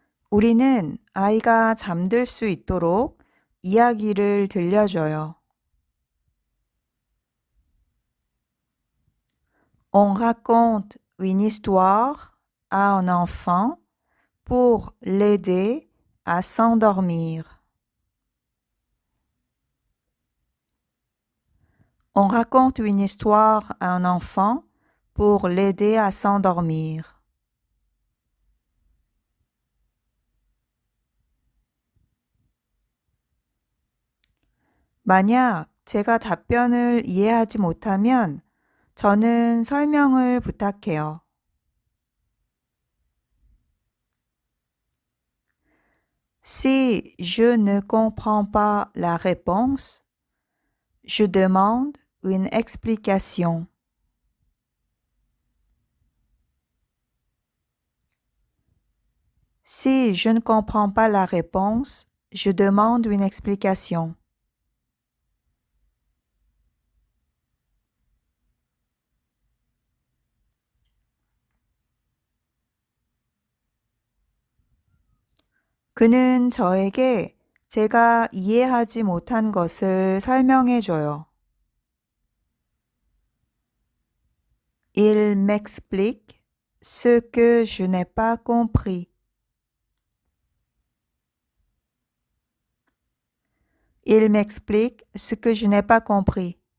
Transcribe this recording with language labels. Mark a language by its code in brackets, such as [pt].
[ko] 우리는 아이가 잠들 수 있도록 이야기를 들려줘요. [fr] On raconte une histoire à un enfant pour l'aider à s'endormir. On raconte une histoire à un enfant pour l'aider à s'endormir. [ko] 만약 제가 답변을 이해하지 못하면 저는 설명을 부탁해요. [fr] Si je ne comprends pas la réponse, je demande une explication. Si je ne comprends pas la réponse, je demande une explication. [ko] 그는 저에게 제가 이해하지 못한 것을 설명해 줘요. [fr] Il m'explique ce que je n'ai pas compris. Il m'explique ce que je n'ai pas compris.